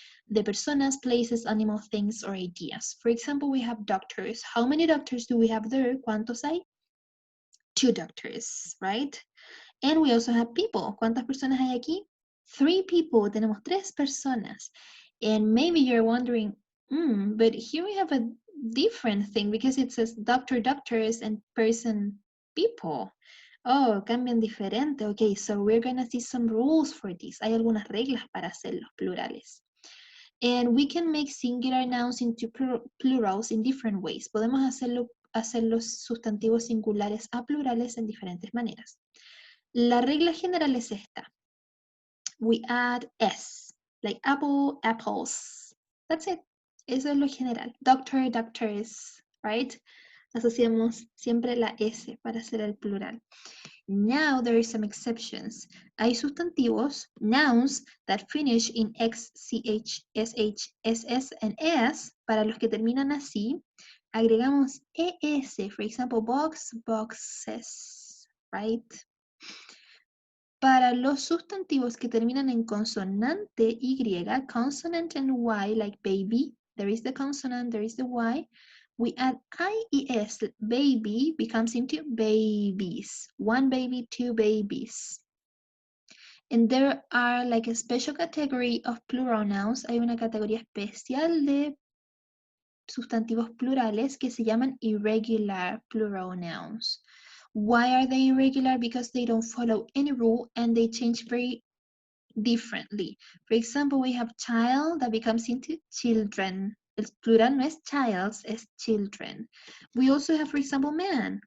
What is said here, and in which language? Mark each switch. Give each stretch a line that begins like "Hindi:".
Spanish: De personas,
English: places, animals, things, or ideas. For example, we have doctors. How many doctors do we have there?
Spanish: ¿Cuántos hay?
English: 2 doctors, right? And we also have people.
Spanish: ¿Cuántas personas hay aquí?
English: 3 people.
Spanish: Tenemos 3 personas.
English: And maybe you're wondering, but here we have a different thing because it says doctor, doctors, and person, people. Oh,
Spanish: cambian diferente.
English: Okay, so we're going to see some rules for this.
Spanish: Hay algunas reglas para hacer los plurales.
English: And we can make singular nouns into plurals in different ways.
Spanish: Podemos hacer los sustantivos singulares a plurales en diferentes maneras. La regla general es esta.
English: We add S, like apple, apples. That's it.
Spanish: Eso es lo general.
English: Doctor, doctors, right?
Spanish: Asociamos siempre la S para hacer el plural.
English: Now there are some exceptions.
Spanish: Hay sustantivos, nouns, that finish in X, CH, SH, SS, and S. Para los que terminan así, agregamos ES.
English: For example, box, boxes, right?
Spanish: Para los sustantivos que terminan en consonante Y,
English: consonant and Y, like baby, there is the consonant, there is the Y, we add IES, baby becomes into babies. One baby, two babies. And there are like a special category of plural nouns.
Spanish: Hay una categoría especial de sustantivos plurales que se llaman
English: irregular plural nouns. Why are they irregular? Because they don't follow any rule and they change very differently. For example, we have child that becomes into children.
Spanish: El plural no es childs, es children.
English: We also have, for example, man.